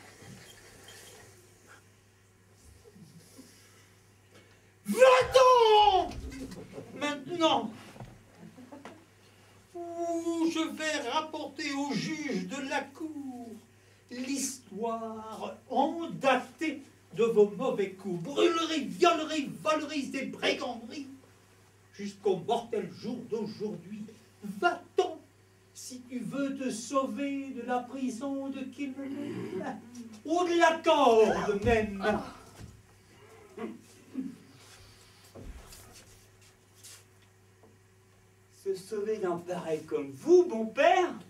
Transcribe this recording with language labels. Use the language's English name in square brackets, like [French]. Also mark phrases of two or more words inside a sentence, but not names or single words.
[French] Va-t'en maintenant, où je vais rapporter au juge de la cour l'histoire endatée de vos mauvais coups, brûleries, violeries, voleries et briganderies, jusqu'au mortel jour d'aujourd'hui. Va-t'en, si tu veux te sauver de la prison de Kilmeny, ou de la corde même. Se sauver d'un pareil comme vous, bon père?